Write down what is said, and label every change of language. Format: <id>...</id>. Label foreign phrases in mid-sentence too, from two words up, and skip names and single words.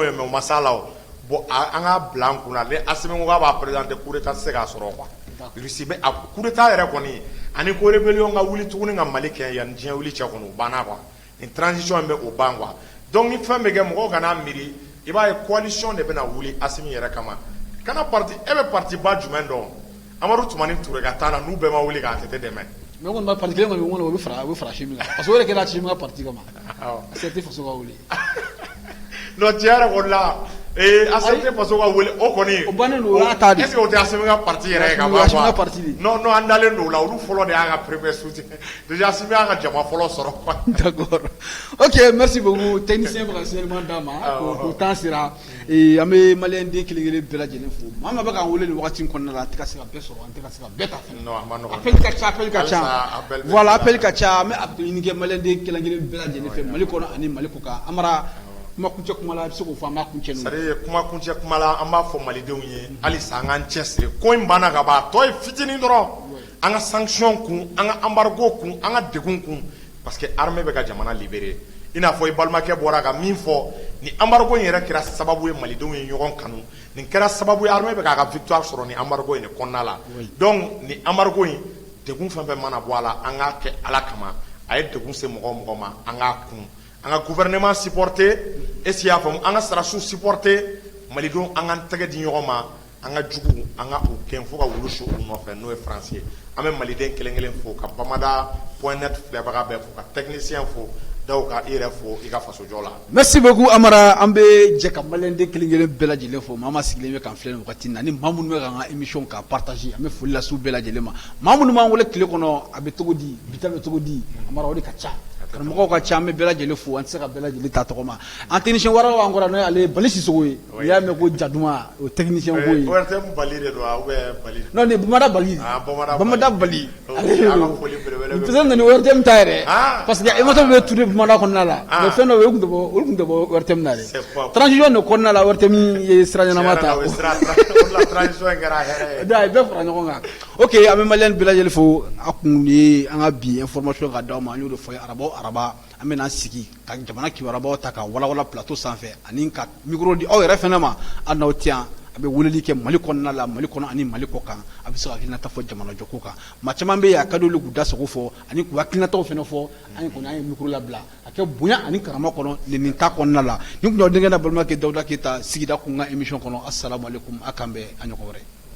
<bm>ye mais u ma s'a la o bon an ka bila an kunna ni Asimi ko k'a b'a présenter</bm> <fr>coup d'état</fr> <bm>tɛ se k'a sɔrɔ quoi Russie bɛ a</bm> <fr>coup d'état</fr> <bm>yɛrɛ kɔni ani ko rébellion ka wuli tuguni ka Mali kɛ yanni diɲɛ wuli cɛ kɔni o banna quoi ni transition in bɛ o ban quoi donc ni fɛn bɛ kɛ mɔgɔw kana miiri i b'a ye coalition de bɛna wuli Asimi yɛrɛ kama kana parti e bɛ parti ba jumɛn dɔn Amadu Tumani Ture ka taa la n'u bɛɛ ma wuli k'a tɛtɛ dɛmɛ mais kɔni parti kelen kɔni o bɛ fara Asimi la</bm> <fr>parce que</fr> <bm>o yɛrɛ kɛra Asimi ka parti kama accepté faso ka wuli non tiɲɛ yɛrɛ kɔni la accepté faso ka wuli o kɔni o bannen don o y'a ta de</bm> <fr>est-ce que</fr> <bm>o tɛ Asimi ka parti yɛrɛ ye ka ban quoi non an dalen don o la olu fɔlɔ de y'a ka</bm> <fr>premier soutien déjà</fr> <bm>Asimi y'a ka jama fɔlɔ sɔrɔ quoi</bm> <fr>d'accord ok merci beaucoup technicien</fr> <bm>bɛ ka signalement d'a ma ko temps sera an bɛ maliyɛn den kelen-kelen bɛɛ lajɛlen fo maa min bɛ k'an wele nin wagati in kɔnɔna la a tɛ ka se ka bɛɛ sɔrɔ an tɛ ka se ka bɛɛ ta fɛnɛ non a ma nɔgɔn appel ka ca voilà appel ka ca an bɛ a ɲini kɛ maliyɛn den kelen-kelen bɛɛ lajɛlen fɛ Mali kɔnɔ ani Mali kɔ kan Amara kuma kuncɛ kuma la a bɛ se k'o fɔ an b'a kuncɛ n'o ye.</bm> <fr>c'est-à-dire</fr> <bm>kuma kuncɛ kuma la an b'a fɔ malidenw ye halisa an k'an cɛsiri ko in banna ka ban a tɔ ye fitinin dɔrɔn an ka sanction kun an ka embargo kun an ka degun kun</bm> <fr>parce que armée</fr> <bm>bɛ ka jamana libérer i n'a fɔ i balimakɛ bɔra ka min fɔ ni embargo in yɛrɛ kɛra sababu ye malidenw ye ɲɔgɔn kanu nin kɛra sababu ye armée bɛ k'a ka victoire sɔrɔ ni embargo in de kɔnɔna la donc ni embargo in degun fɛn fɛn mana bɔ a la an k'a kɛ Ala kama a ye degun se mɔgɔ o mɔgɔ ma an k'a kun an ka gouvernement supporter</bm> <fr>est-ce qu'il y'a</fr> <bm>faamu an ka Sirasiw supporter malidenw an k'an tɛgɛ di ɲɔgɔn ma an ka jugu an ka u gɛn fo ka wulu su u nɔfɛ n'o ye France ye an bɛ maliden kelen-kelen fo ka Bamada.net filɛbaga bɛɛ fo ka technicien fo daw ka i yɛrɛ fo i ka faso jɔ la.</bm> <fr>merci beaucoup</fr> <bm>Amara an bɛ jɛ ka maliyɛn den kelen-kelen bɛɛ lajɛlen fo maa ma sigilen bɛ k'an filɛ nin wagati in na ni maa minnu bɛ k'an ka émission k'a partager an bɛ foli lase u bɛɛ lajɛlen ma maa minnu b'an wele tile kɔnɔ a bɛ cogo di bi ta bɛ cogo di Amara o de ka ca karamɔgɔw ka ca an bɛ bɛɛ lajɛlen fo an tɛ se ka bɛɛ lajɛlen ta tɔgɔ ma an technicien wɛrɛ b'an kɔrɔ n'o ye ale Bali Sisogo ye n'i y'a mɛn ko Jaduma o technicien ko ye ORTM Bali de don ou Bali non ni Bamada Bali Bamada Bali</bm> <fr>peut-être</fr> <bm>ni ORTM ta yɛrɛ</bm> <fr>parce que émission</fr> <bm>bɛ tourner Bamada kɔnɔna la mais fɛn dɔ bɛ olu tun tɛ bɔ ORTM na dɛ transition de kɔnɔna la ORTM ye sira ɲɛnama ta</bm> <fr>la transition</fr> <bm>kɛra hɛrɛ ye da bɛɛ fara ɲɔgɔn kan ok an bɛ maliyɛn bɛɛ lajɛlen fo a kun ye an ka bi information ka d'aw ma an y'o de fɔ araba an bɛna sigi ka jamana kibaruyabaw ta ka walawala plateau sanfɛ ani ka micro di aw yɛrɛ fɛnɛ ma hali n'aw tɛ yan a bɛ weleli kɛ Mali kɔnɔna la Mali kɔnɔ ani Mali kɔ kan a bɛ se ka hakilinata fɔ jamana jɔko kan maa caman bɛ yen a ka d'olu k'u da sago fɔ ani k'u hakilinataw fɛnɛ fɔ an ye micro labila a kɛ bonya ani karama kɔnɔ nin ta kɔnɔna la ni kun y'aw denkɛ na balimakɛ Dawuda Keyita sigida kun ka émission kɔnɔ</bm> <ar>assalamu alaikum</ar> <bm>a k'an bɛn a ɲɔgɔn wɛrɛ</bm>